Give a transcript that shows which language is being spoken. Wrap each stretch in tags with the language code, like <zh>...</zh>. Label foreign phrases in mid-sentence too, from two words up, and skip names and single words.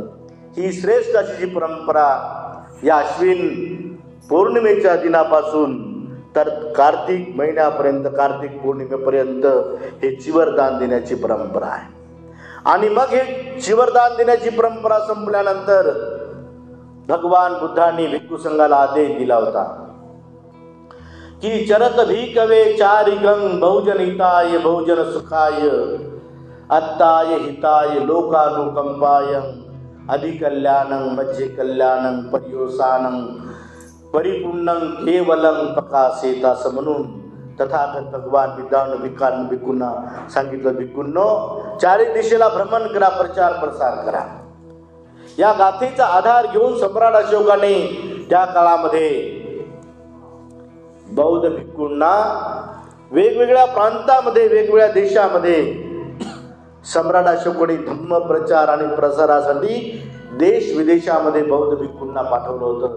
<mr>ही श्रेष्ठ अशी जी परंपरा या आश्विन पौर्णिमेच्या दिनापासून तर कार्तिक महिन्यापर्यंत, कार्तिक पौर्णिमेपर्यंत हे चिवरदान देण्याची परंपरा आहे. आणि मग हे चिवरदान देण्याची परंपरा संपल्यानंतर भगवान बुद्धांनी भिक्खू संघाला आदेश दिला होता</mr> <pi>की चरत भिकवे चारिकं बहुजन हिताय बहुजन सुखाय अत्ताय हिताय लोकानुकंपाय अधिकल्याणं मज्जे कल्याणं पर्योसानं परिपूर्णं केवलं प्रकाशेत</pi> <mr>असं म्हणून तथागत भगवान भिक्खूंना सांगितलं, भिक्खूंनो चारी दिशेला भ्रमण करा, प्रचार प्रसार करा. या गाथेचा आधार घेऊन सम्राट अशोकाने त्या काळामध्ये बौद्ध भिक्खूंना वेगवेगळ्या प्रांतामध्ये, वेगवेगळ्या देशामध्ये सम्राट अशोकाने धम्म प्रचार आणि प्रसारासाठी देश विदेशामध्ये बौद्ध भिक्खूंना पाठवलं होतं.</mr>